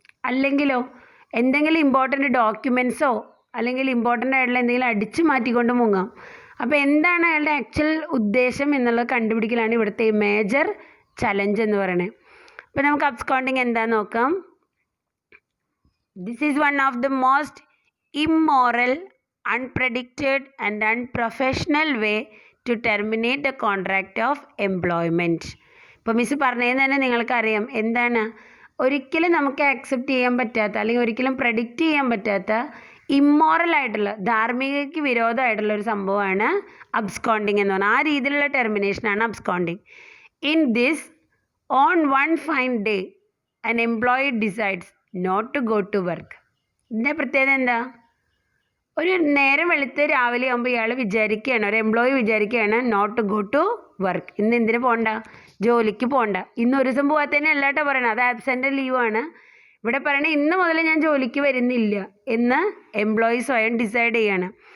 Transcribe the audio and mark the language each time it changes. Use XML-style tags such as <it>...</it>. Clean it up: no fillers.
<ml>അല്ലെങ്കിലോ എന്തെങ്കിലും ഇമ്പോർട്ടൻ്റ് ഡോക്യുമെൻറ്റ്സോ അല്ലെങ്കിൽ ഇമ്പോർട്ടൻ്റ് ആയിട്ടുള്ള എന്തെങ്കിലും അടിച്ചു മാറ്റിക്കൊണ്ട് മുങ്ങാം. അപ്പോൾ എന്താണ് അയാളുടെ ആക്ച്വൽ ഉദ്ദേശം എന്നുള്ളത് കണ്ടുപിടിക്കലാണ് ഇവിടുത്തെ മേജർ ചലഞ്ച് എന്ന് പറയുന്നത്. അപ്പോൾ നമുക്ക് അബ്സ്കോണ്ടിങ് എന്താണെന്ന് നോക്കാം.</ml> <en>This is one of the most immoral, unpredicted and unprofessional way to terminate the contract of employment.</en> <ml>ഇപ്പോൾ മിസ് പറഞ്ഞതെന്ന് തന്നെ നിങ്ങൾക്കറിയാം എന്താണ്. ഒരിക്കലും നമുക്ക് ആക്സെപ്റ്റ് ചെയ്യാൻ പറ്റാത്ത അല്ലെങ്കിൽ ഒരിക്കലും പ്രഡിക്റ്റ് ചെയ്യാൻ പറ്റാത്ത ഇമ്മോറലായിട്ടുള്ള, ധാർമ്മികതയ്ക്ക് വിരോധമായിട്ടുള്ള ഒരു സംഭവമാണ് അബ്സ്കോണ്ടിങ് എന്ന് പറഞ്ഞാൽ. ആ രീതിയിലുള്ള ടെർമിനേഷനാണ് absconding.</ml> <en>In this, on one fine day an employee decides not to go to work.</en> <ml>ഇതിൻ്റെ പ്രത്യേകത എന്താ? ഒരു നേരം വെളുത്ത് രാവിലെ ആകുമ്പോൾ ഇയാൾ വിചാരിക്കുകയാണ്, ഒരു എംപ്ലോയി വിചാരിക്കുകയാണ്</ml> <en>Not to go to work.</en> <ml>ഇന്ന് എന്തിനു പോകണ്ട, ജോലിക്ക് പോകണ്ട. ഇന്ന് ഒരു ദിവസം പോകാത്തതിന് അല്ലാട്ടോ പറയണം, അത് ആബ്സെൻ്റ് ലീവാണ്. ഇവിടെ പറയണേ ഇന്ന് മുതൽ ഞാൻ ജോലിക്ക് വരുന്നില്ല എന്ന് എംപ്ലോയി സ്വയം ഡിസൈഡ് ചെയ്യാണ്.</ml>